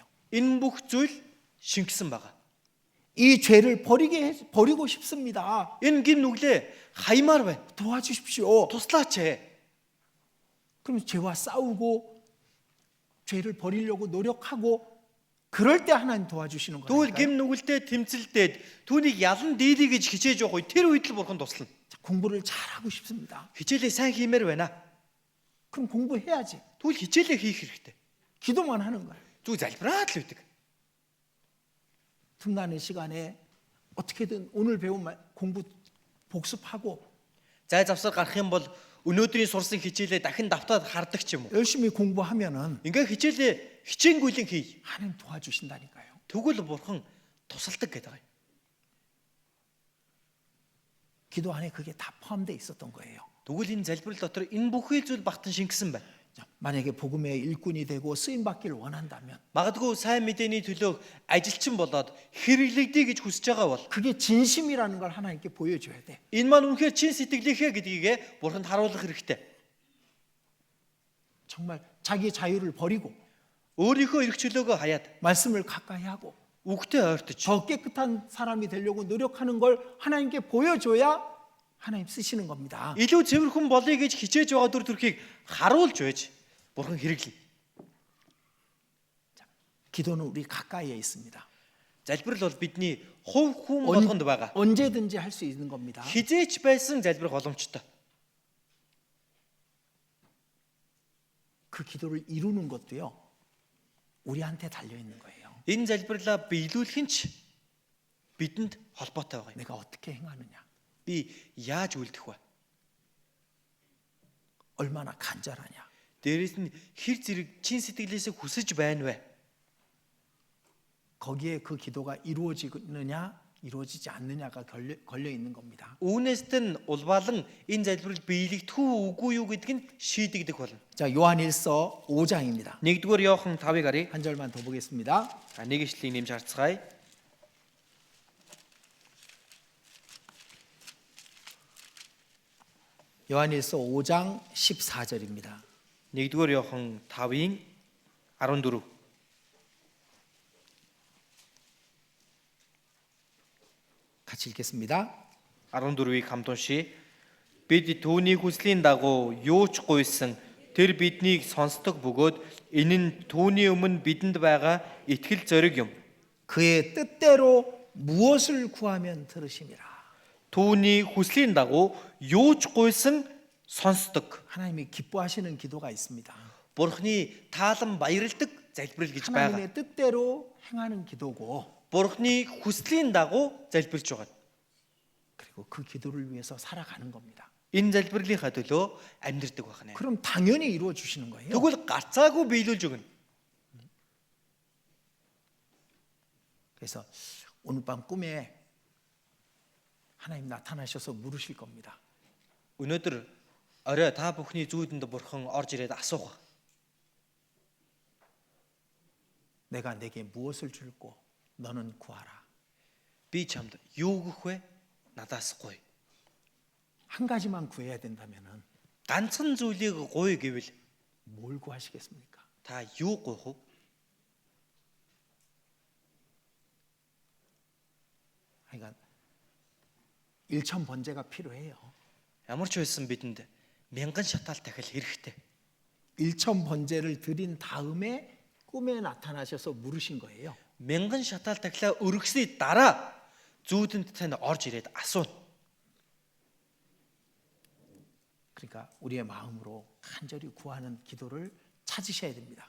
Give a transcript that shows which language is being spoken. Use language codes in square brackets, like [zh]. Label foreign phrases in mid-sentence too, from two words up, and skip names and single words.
[mn] Энэ бүх зүйл шингэсэн байгаа. [ko] 이 죄를 버리고 싶습니다. [mn] Энэ гин нүглээ хаймаар байна. [ko] 도와주십시오. [mn] Туслаач. [ko] 그럼 죄와 싸우고 죄를 버리려고 노력하고 그럴 때 하나님 도와주시는 [mn] Тэгвэл [ko] 거예요. [mn] гим нүгэлтэй тэмцэлдээд түүнийг ялан дийлэе гэж хичээж явах үе тэр үед л бурхан туслана. [ko] 공부를 잘하고 싶습니다. [mn] Хичээлээ сайн хиймээр байна. [ko] 그럼 공부해야지. [mn] Тэгвэл хичээлээ хийх хэрэгтэй. [ko] 기도만 하는 거예요. [mn] Зүг залбираад л үүдэг. [ko] 틈나는 시간에 어떻게든 오늘 배운 공부 복습하고 [mn] зай завсар гарах юм бол өнөөдрийн сурсан хичээлээ дахин давтаад хардаг ч юм уу. [ko] 열심히 공부하면은 [mn] Ингээ хичээлээ хичээнгүйлэн хий. [ko] 하나님 도와주신다니까요. [mn] Тэгвэл бурхан тусалдаг гэдэг байгаа. [ko] 기도 안에 그게 다 포함되어 있었던 거예요. [mn] Тэгвэл энэ залбирал дотор энэ бүхий зүйл багтан шингэсэн байна. [ko] 자, 만약에 복음의 일꾼이 되고 쓰임 받기를 원한다면 [mn] Магадгүй сайн мэдээний төлөө ажилчин болоод хэрэглэгдэе гэж хүсэж байгаа бол [ko] 그게 진심이라는 걸 하나님께 보여줘야 돼. [mn] энэ маань үнэхээр чин сэтгэлийнхээ гэдгийг бурханд харуулах хэрэгтэй. [ko] 정말 자기 자유를 버리고 [mn] өөрийнхөө эрх чөлөөгөө хаяад [ko] 말씀을 가까이 하고 [mn] үгтэй ойртож [ko] 더 깨끗한 사람이 되려고 노력하는 걸 하나님께 보여줘야 하나님 쓰시는 겁니다. [mn] илүү цэвэрхэн болъё гэж хичээж байгаа дүр төрхийг харуулж байж бурхан хэрэглэе. [ko] 기도는 우리 가까이에 있습니다. [mn] Залбирал бол бидний хувь хүн болгонд байгаа. [ko] 언제든지 할 수 있는 겁니다. [mn] Хизээч байсан залбирах боломжтой. [ko] 그 기도를 이루는 것도요. 우리한테 달려 있는 거예요. [mn] Энэ залбирлаа биелүүлэх нь ч бидэнд холбоотой байгаа юм. [ko] 내가 어떻게 행하느냐, [mn] Би яаж үйлдэх вэ? [ko] 얼마나 간절하냐. [mn] Дээрээс нь хэр зэрэг чин сэтгэлээсээ хүсэж байна вэ? [ko] 거기에 그 기도가 이루어지느냐, 이루어지지 않느냐가 걸려 있는 겁니다. [mn] Үүнээс нь улбаалan энэ залбирал биелэгдэх үү үгүй юу гэдг нь шийдэгдэх болно. [ko] 자, 요한일서 5장입니다. [mn] 1-р Иохан 5-ыг харъя. [ko] 한 절만 더 보겠습니다. [mn] Нэг ишлэлийг нэмж харцгаая. [ko] 요한일서 5장 14절입니다. [mn] 1-р Иохан 5-ын 14. [ko] 같이 읽겠습니다. [mn] 14-ийг хамт уншия. Бид түүний хүслийн дагуу юу ч гуйсан тэр биднийг сонсдог бөгөөд энэ нь түүний өмнө бидэнд байгаа итгэл зориг юм. [ko] 그의 뜻대로 무엇을 구하면 들으심이라. [mn] Түүний хүслийн дагуу юу ч гуйсан сонсдог. [ko] 하나님이 기뻐하시는 기도가 있습니다. [mn] Бурхны таалан баярладаг залбирал гэж байгаа. [ko] 하나님의 뜻대로 행하는 기도고 [mn] Бурхны хүслийн дагуу залбирч байгаа. [ko] 그리고 그 기도를 위해서 살아가는 겁니다. [mn] Энэ залбирлынхаа төлөө амьдрдаг байна. [ko] 그럼 당연히 이루어 주시는 거예요. [mn] Тэгвэл гарцаагүй биелүүлж өгнө. [ko] 그래서 오늘 밤 꿈에 하나님 나타나셔서 물으실 겁니다. [mn] Өнөөдөр орой та бүхний зүйдэнд бурхан орж ирээд асуух. [ko] 내가 내게 무엇을 줄고 너는 구하라. [mn] Би чамд юу өгөх вэ? Надаас гуй. [ko] 한 가지만 구해야 된다면은 [mn] Ганцхан зүйлийг гуй гэвэл [ko] 뭘 구하시겠습니까? [mn] та юу гуйх вэ? [ko] 그러니까 일천 번제가 필요해요. [mn] Ямар ч байсан бидэнд мянган шатаал дахил хэрэгтэй. [ko] 일천 번제를 드린 다음에 꿈에 나타나셔서 물으신 거예요. [mn] Мянган шатаал дахилаа өргөсний дараа зүйдэнд тань орж ирээд асууна. [ko] 그러니까 우리의 마음으로 간절히 구하는 기도를 찾으셔야 됩니다.